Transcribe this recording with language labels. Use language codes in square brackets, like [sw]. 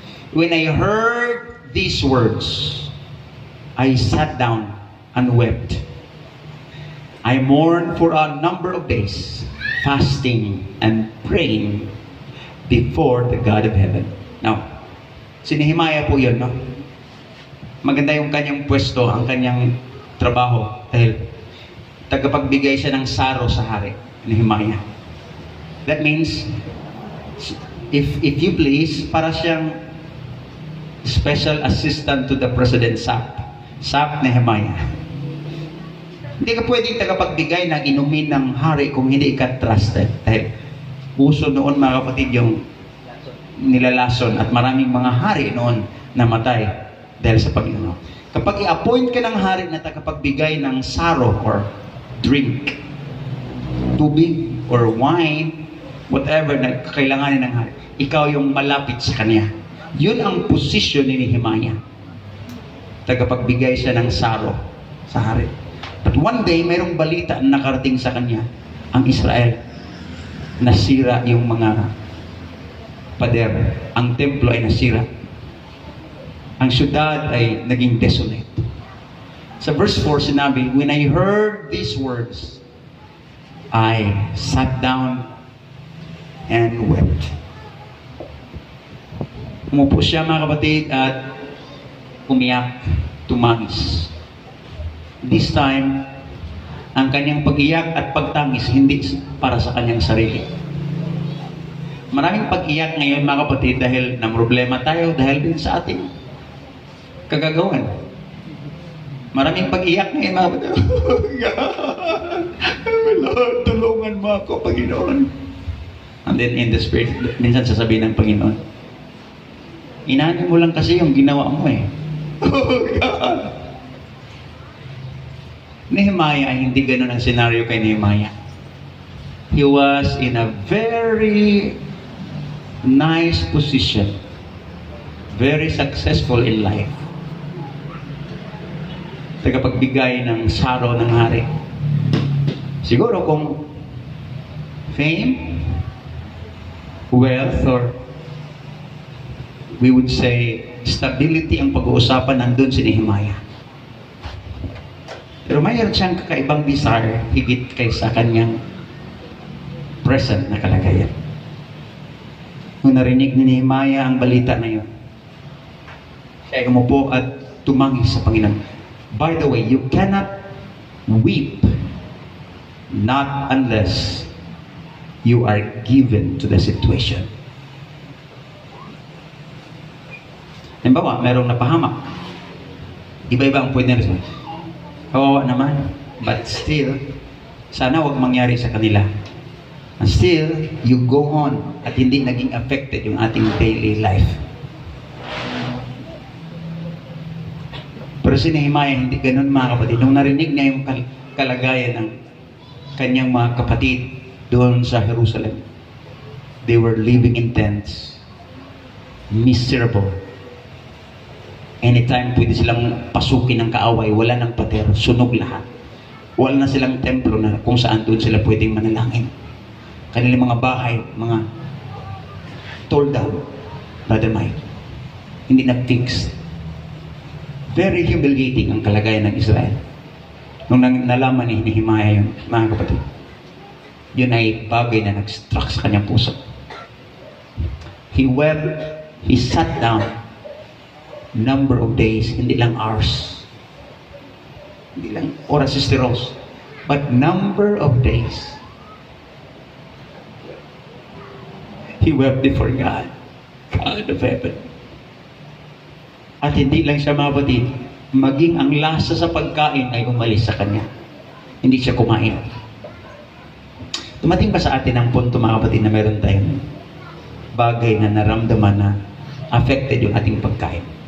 [en] When I heard these words, I sat down and wept. I mourned for a number of days, fasting and praying before the God of heaven. [tl] Now, si Nehemiah po yun, no? Maganda yung kanyang pwesto, ang kanyang trabaho, dahil tagapagbigay siya ng saro sa hari, Nehemiah. [en] That means, if you please, [tl] para siyang [en] special assistant to the President SAP Nehemiah. [tl] Hindi ka pwedeng tagapagbigay ng inumin ng hari kung hindi ka trusted. Dahil uso noon, mga kapatid, yung nilalason at maraming mga hari noon namatay dahil sa Panginoon. Kapag i-appoint ka ng hari na tagapagbigay ng saro or drink, tubig or wine, whatever na kakailanganin ng hari, ikaw yung malapit sa kanya. Yun ang posisyon ni Nehemiah. Tagapagbigay siya ng saro sa hari. [en] But one day, [tl] mayroong balita na nakarating sa kanya, ang Israel. Nasira yung mga pader. Ang templo ay nasira. Ang syudad ay naging desolate. Sa verse 4 sinabi, [en] when I heard these words, I sat down and wept. [tl] Umupo siya, mga kapatid, at umiyak, tumangis. [en] This time, [tl] ang kanyang pag-iyak at pagtangis hindi para sa kanyang sarili. Maraming pag-iyak ngayon, mga kapatid, dahil na problema tayo, dahil din sa ating kagagawan. Maraming pag-iyak ngayon, mga kapatid. Lord, tulungan mo ako, Panginoon. [en] And then in the spirit, [tl] minsan sasabihin ng Panginoon, inani mo lang kasi yung ginawa mo eh. [en] Oh God! [tl] Nehemiah ay hindi ganun ang senaryo kay Nehemiah. [en] He was in a very nice position. Very successful in life. [tl] Tagapagbigay ng saro ng hari. Siguro kung [en] fame, wealth, or we would say stability [tl] ang pag-uusapan, nandun si Nehemiah. Pero mayroon siyang kakaibang desire higit kaysa kanyang present na kalagayan. Nung narinig ni Nehemiah ang balita na yun, siya ay umupo at tumangis sa Panginoon. [en] By the way, you cannot weep not unless you are given to the situation. [tl] Halimbawa, merong napahamak. Iba-iba ang pwede na. Kawawa naman. [en] But still, [tl] sana wag mangyari sa kanila. [en] And still, you go on [tl] at hindi naging affected yung ating daily life. Pero si Nehemiah, hindi ganun, mga kapatid. Nung narinig niya yung kalagayan ng kanyang mga kapatid doon sa Jerusalem, [en] they were living in tents, miserable. [tl] Anytime pwede silang pasukin ng kaaway, wala ng pader, sunog lahat. Wala na silang templo na kung saan doon sila pwedeng manalangin. Kanilang mga bahay, mga torn down, Brother Mike. Hindi na-fixed. [en] Very humiliating [tl] ang kalagayan ng Israel. Nung nalaman ni Nehemiah yun, mga kapatid, yun ay bagay na nag-struck sa kanyang puso. [en] He wept, he sat down, number of days, [tl] hindi lang hours. Hindi lang oras, Sister Rose. [en] But number of days. He wept before God, God of heaven. [tl] At hindi lang siya, mga kapatid, maging ang lasa sa pagkain ay umalis sa kanya. Hindi siya kumain. Dumating ba sa atin ang punto, mga kapatid, na meron tayong bagay na naramdaman na affected yung ating pagkain?